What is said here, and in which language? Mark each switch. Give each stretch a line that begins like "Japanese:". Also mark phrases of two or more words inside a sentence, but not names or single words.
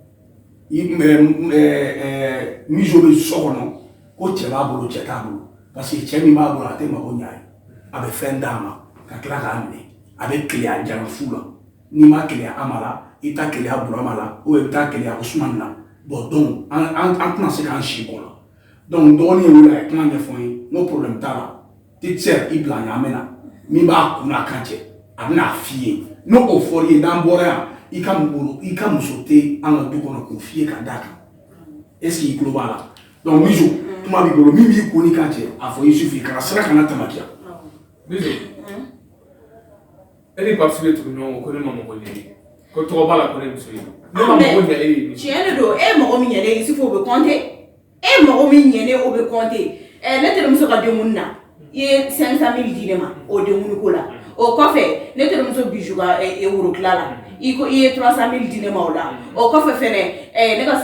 Bambara: Mijo bɛ so kɔnɔ ko cɛ b'a bolo cɛ t'a bolo
French: parce que
Bambara: cɛ min b'a bolo a tɛ mago ɲa ye a bɛ fɛn d'a ma ka tila k'a minɛ a bɛ keleya jara fu la n'i ma keleya Ama la i ta keleya Burama la ou i bɛ taa keleya Usumani la
French: bon donc
Bambara: an tɛna se k'an si kɔ la donc dɔgɔnin ye wele a ye kuma ɲɛfɔ n ye n'o problème t'a la
French: petite sœur
Bambara: i bila ɲaamɛ na min b'a kun n'a kan cɛ a bɛna f'i ye n'o o fɔr'i ye n'an bɔra yan i ka muso tɛ an ka du kɔnɔ k'o f'i ye ka d'a kan
French: est-ce que
Bambara: i tulo b'a la donc Mijo kuma b'i bolo min b'i kun n'i kan cɛ a fɔ Yusufu ye kana sira kana tamakiya. Mijo e ni Papisi bɛ tugu ɲɔgɔn kɔ ko ne ma mɔgɔ ɲɛ ye ko tɔgɔ b'a la ko ne muso ye ne ma mɔgɔ ɲɛ e ye. Tiɲɛ de don e mɔgɔ min ɲɛnen Yusufu o bɛ compter e mɔgɔ min ɲɛnen o bɛ compter ne terimuso ka denkundi na i ye 500 000 di ne ma o denkundi ko la o kɔfɛ ne terimuso Bijou ka worotila la i ye 300 000 di ne ma o la o kɔfɛ fɛnɛ ne ka